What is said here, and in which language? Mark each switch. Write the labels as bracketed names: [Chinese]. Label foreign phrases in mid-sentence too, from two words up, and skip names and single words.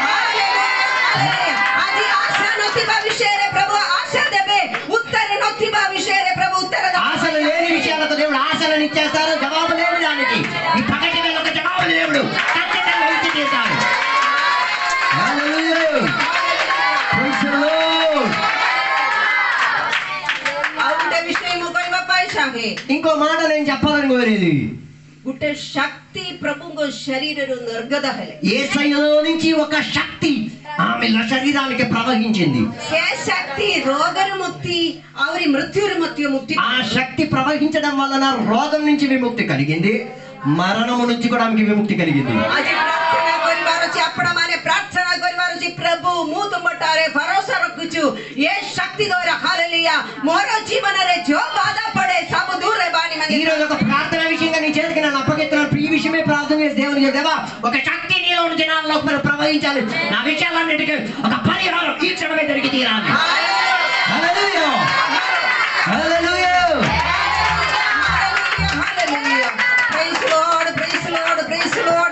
[Telugu] ఆశలు లేని విషయాలకు దేవుడు ఆశలను ఇచ్చేస్తారు, జవాబు లేని దానికి ఈ పగటి వేళ ఒక జవాబు దేవుడు ఖచ్చితంగా ఇచ్చి తీస్తాడు. ఇంకో మాట నేను చెప్పాలని కోరేది, [Odia] ଗୋଟେ ଶକ୍ତି ପ୍ରଭୁଙ୍କ ଶରୀରରୁ ନିର୍ଗତ ହେଲେ, [Telugu] యేసయ్యలో నుంచి ఒక శక్తి ఆమె శరీరానికి ప్రవహించింది. [Odia] ସେ ଶକ୍ତି ରୋଗରୁ ମୁକ୍ତି ଆହୁରି ମୃତ୍ୟୁରୁ ମଧ୍ୟ ମୁକ୍ତି. [Telugu] ఆ శక్తి ప్రవహించడం వలన రోగం నుంచి విముక్తి కలిగింది, మరణము నుంచి కూడా ఆమెకి విముక్తి కలిగింది. [Odia] ଆଜି ପ୍ରାର୍ଥନା କରିବାର ଅଛି, ଆପଣମାନେ ପ୍ରାର୍ଥନା କରିବାର ଅଛି, ପ୍ରଭୁ ମୁଁ ତୁମଠାରେ ଭରସା ରଖୁଛୁ, ଏ ଶକ୍ତି ଦ୍ୱାରା ହାଲେଲୁୟା ମୋର ଜୀବନରେ ଯୋ ବାଧା ପଡେ ସବୁ ଦୂର ହେବାని. [Telugu] ఈ రోజు ఒక ప్రార్థన విషయంగా నీ చేతికి నేను అప్పగిస్తున్నాను. ఈ విషయమే ప్రార్థన చేసి దేవునికి దేవా ఒక శక్తి నీలో ఉన్న జనాల్లో ప్రవహించాలి, నా విషయాలన్నిటికీ ఒక పరిహారం ఈ క్షణమే జరిగి తీరాలి. హల్లెలూయా హల్లెలూయా హల్లెలూయా. [English] praise Lord praise Lord praise Lord.